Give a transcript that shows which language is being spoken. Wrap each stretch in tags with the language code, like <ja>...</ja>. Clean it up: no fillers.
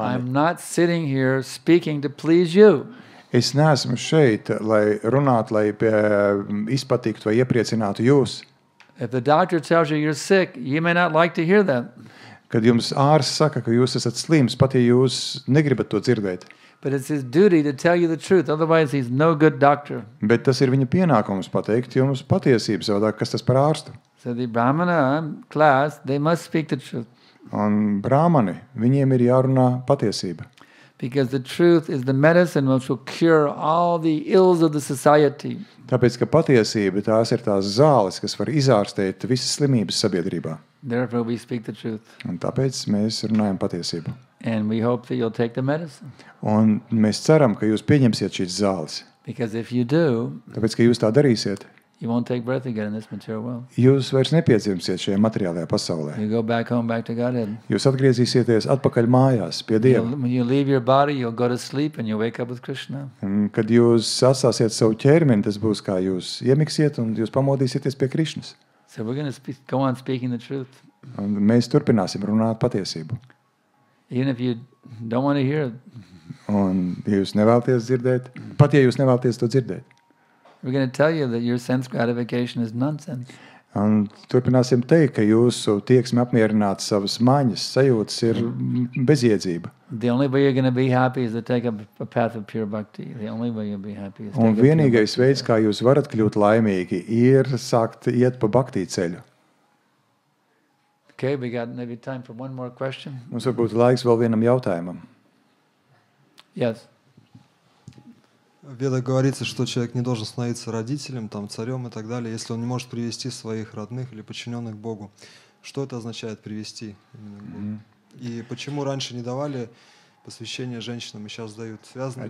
<en>I'm not sitting here speaking to please you.</en> <lv>Es neesmu šeit, lai runātu, lai izpatiktu vai iepriecinātu jūs.</lv> <en>If the doctor tells you you're sick, you may not like to hear that.</en> <lv>Kad jums ārsts saka, ka jūs esat slims, pat ja jūs negribat to dzirdēt.</lv> <en>But it's his duty to tell you the truth. Otherwise, he's no good doctor.</en> <lv>Bet tas ir viņa pienākums pateikt jums patiesību, savādāk, kas tas par ārstu.</lv> <en>So the Brahmana class, they must speak the truth.</en> <lv>Un brāmani, viņiem ir jārunā patiesība.</lv> <en>Because the truth is the medicine which will cure all the ills of the society.</en> <lv>Tāpēc, ka patiesība tās ir tās zāles, kas var izārstēt visas slimības sabiedrībā.</lv> <en>Therefore, we speak the truth.</en> <lv>Un tāpēc mēs runājam patiesību.</lv> <en>And we hope that you'll take the medicine.</en> <lv>Un mēs ceram, ka jūs pieņemsiet šīs zāles.</lv> <en>Because if you do,</en> <lv>Tāpēc, ka jūs tā darīsiet,</lv> <en>you won't take birth again in this material world.</en> <lv>jūs vairs nepiedzimsiet šajā materiālajā pasaulē.</lv> <en>You go back home, back to Godhead.</en> <lv>Jūs atgriezīsieties atpakaļ mājās pie Dieva.</lv> <en>When you leave your body, you'll go to sleep and you'll wake up with Krishna.</en> <lv>Un, kad jūs atstāsiet savu ķermeni, tas būs kā jūs iemiksiet un jūs pamodīsieties pie Krišnas.</lv> <en>So we're going to go on speaking the truth.</en> <lv>Un mēs turpināsim runāt patiesību.</lv> <en>Even if you don't want to hear it,</en> <lv>Un, ja jūs nevēlaties dzirdēt, pat ja jūs nevēlaties to dzirdēt.</lv> <en>we're going to tell you that your sense gratification is nonsense.</en> <lv>Un turpināsim teikt, ka jūsu tieksme apmierināt savas maņas, sajūtas ir bezjēdzība.</lv> <en>The only way you're going to be happy is to take up a path of pure bhakti. The only way you'll be happy is to</en> <lv>Un</lv> <en>take up pure</en> <lv>vienīgais</lv> <en>bhakti.</en> <lv>veids, kā jūs varat kļūt laimīgi, ir sākt iet pa bhaktī ceļu.</lv> <en>Okay, we got maybe time for one more question.</en> <lv>Mums varbūt laiks vēl vienam jautājumam.</lv> <en>Yes.</en> <ru>В Ведах говорится, что человек не должен становиться родителем, там, царем и так далее, если он не может привести своих родных или подчиненных к Богу. Что это означает привести именно к Богу? И почему раньше не давали посвящение женщинам и сейчас дают? Связаны ли</ru>